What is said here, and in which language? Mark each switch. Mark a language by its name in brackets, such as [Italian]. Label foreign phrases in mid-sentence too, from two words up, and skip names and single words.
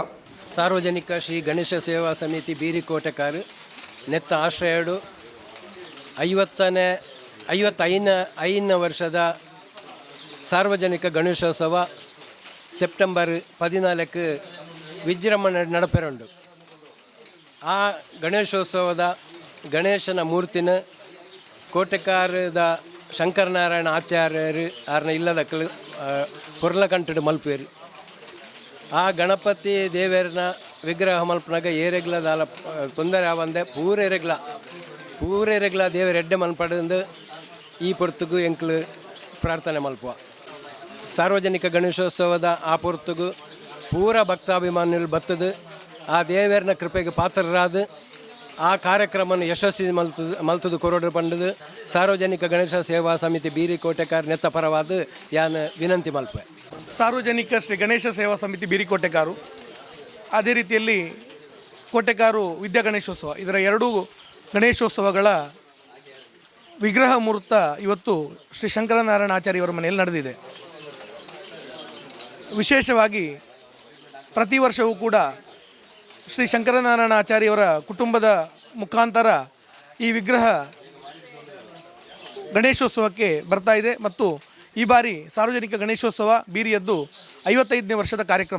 [Tulu] ಸಾರ್ವಜನಿಕ ಶ್ರೀ ಗಣೇಶ ಸೇವಾ ಸಮಿತಿ ಬೀರಿಕೋಟೆಕಾರು ನೆತ್ತ ಆಶ್ರಯಡು 55ನೇ ವರ್ಷದ ಸಾರ್ವಜನಿಕ ಗಣೇಶೋತ್ಸವ ಸೆಪ್ಟೆಂಬರ್ 14 ವಿಜೃಂಭಣೆ ನಡಪೆರಂಡು. ಆ ಗಣೇಶೋತ್ಸವದ ಗಣೇಶನ ಮೂರ್ತಿನ ಕೋಟೆಕಾರದ ಶಂಕರನಾರಾಯಣ ಆಚಾರ್ಯರು ಆರ್ನ ಇಲ್ಲದಕ್ಕಲು ಪುರ್ಲಕಂಟಡು ಮಲ್ಪೇರು. ಆ ಗಣಪತಿ ದೇವರನ ವಿಗ್ರಹ ಮಲ್ಪನಾಗ ಏರೆಗ್ಲದಾಲ ತೊಂದರೆ ಆವಂದೆ ಪೂರೆರೆಗ್ಲ ದೇವರ ಎಡ್ಡೆ ಮಲ್ಪಡಂದು ಈ ಪೊರ್ತುಗು ಎಂಕ್ಲು ಪ್ರಾರ್ಥನೆ ಮಲ್ಪುವ. ಸಾರ್ವಜನಿಕ ಗಣೇಶೋತ್ಸವದ ಆ ಪೊರ್ತುಗು ಪೂರ ಭಕ್ತಾಭಿಮಾನಿಗಳು ಬತ್ತದು ಆ ದೇವರನ ಕೃಪೆಗೆ ಪಾತ್ರರಾದ ಆ ಕಾರ್ಯಕ್ರಮವನ್ನು ಯಶಸ್ವಿ ಮಲ್ತದು ಕೊರೋಡು ಪಂಡದು ಸಾರ್ವಜನಿಕ ಗಣೇಶ ಸೇವಾ ಸಮಿತಿ ಬೀರಿಕೋಟೆಕಾರ್ ನೆತ್ತ ಪರವಾದ ಯಾನು ವಿನಂತಿ ಮಲ್ಪೆ. [Kannada] ಸಾರ್ವಜನಿಕ ಶ್ರೀ ಗಣೇಶ ಸೇವಾ ಸಮಿತಿ ಬೀರಿಕೋಟೆಕಾರು, ಅದೇ ರೀತಿಯಲ್ಲಿ ಕೋಟೆಕಾರು ವಿದ್ಯಾ ಗಣೇಶೋತ್ಸವ, ಇದರ ಎರಡೂ ಗಣೇಶೋತ್ಸವಗಳ ವಿಗ್ರಹ ಮುಹೂರ್ತ ಇವತ್ತು ಶ್ರೀ ಶಂಕರನಾರಾಯಣ ಆಚಾರ್ಯವರ ಮನೆಯಲ್ಲಿ ನಡೆದಿದೆ. ವಿಶೇಷವಾಗಿ ಪ್ರತಿ ವರ್ಷವೂ ಕೂಡ ಶ್ರೀ ಶಂಕರನಾರಾಯಣ ಆಚಾರ್ಯವರ ಕುಟುಂಬದ ಮುಖಾಂತರ ಈ ವಿಗ್ರಹ ಗಣೇಶೋತ್ಸವಕ್ಕೆ ಬರ್ತಾ ಇದೆ ಮತ್ತು ಈ ಬಾರಿ ಸಾರ್ವಜನಿಕ ಗಣೇಶೋತ್ಸವ ಬೀರಿಯದ್ದು 55ನೇ ವರ್ಷದ ಕಾರ್ಯಕ್ರಮ.